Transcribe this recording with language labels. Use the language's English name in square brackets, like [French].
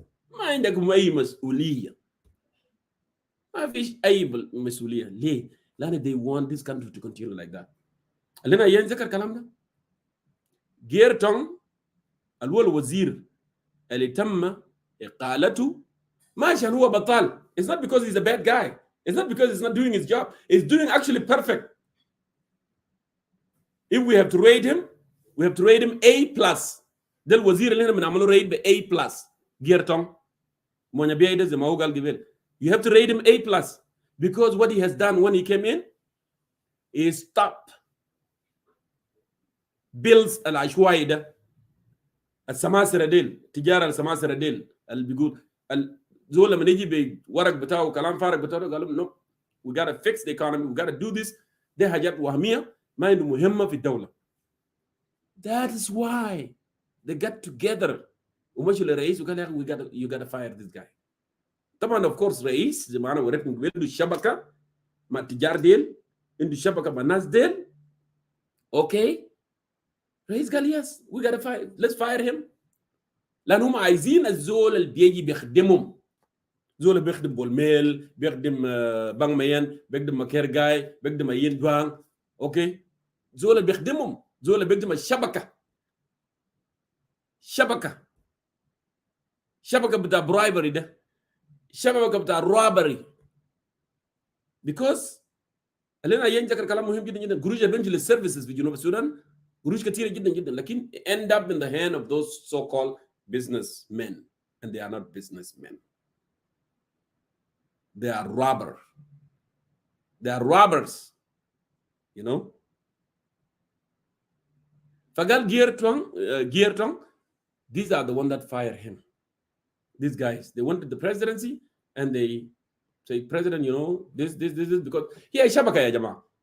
[Arabic] ما عندكم اي مسؤوليه، ما فيش اي مسؤوليه. ليه؟ لان [English] they want this country to continue like that. [Arabic] لنا ينذكر الكلام ده. جيرتون اللي هو الوزير اللي تم إقالته ما عشان هو بطال. [English] It's not because he's a bad guy. It's not because he's not doing his job. He's doing actually perfect. If we have to rate him, we have to rate him A+. [Arabic] ده الوزير اللي احنا بنعمله rate ب A+. جيرتون مونيا بيايدا زي ما هو قال قبل. [English] You have to rate him A+, because what he has done when he came in is stop bills [Arabic] العشوائي ده السماسرة ديل تجارة السماسرة ديل اللي بيقول زول لما يجي بورق بتاعه وكلام فارغ بتاعه قالوا [English] no, we gotta fix the economy, we gotta do this. [Arabic] دي حاجات وهمية ما عنده مهمة في الدولة. [English] That is why they got together [Arabic] ومشوا للرئيس وقال يا اخي [English] you gotta fire this guy. [Arabic] طبعا of course رئيس زي ما انا وريتكم قبل عنده الشبكة مع التجار ديل، عنده الشبكة مع الناس ديل. اوكي رئيس قال [English] yes we gotta fire, let's fire him. [Arabic] لأنهم عايزين الزول اللي بيجي بيخدمهم، زول بيخدم بولميل، بيخدم بانك ميان، بيخدم مكيرجاي، بيخدم ايين بانك. اوكي زول اللي بيخدمهم، زول اللي بيخدم الشبكة شبكة بتاع برايبري ده، شبكة بتاع رابري. because اللي ينذكر كلام مهم جدا جدا، قروش بيمشي للسيرفيسز في جنوب السودان قروش كثيرة جدا جدا، لكن [English] end up in the hand of those so-called businessmen, and they are not businessmen. They are robbers, you know. فقال جيرتون these are the one that fired him. These guys, they wanted the presidency and they say president, you know, this is because [Arabic] هي شبكة يا جماعة.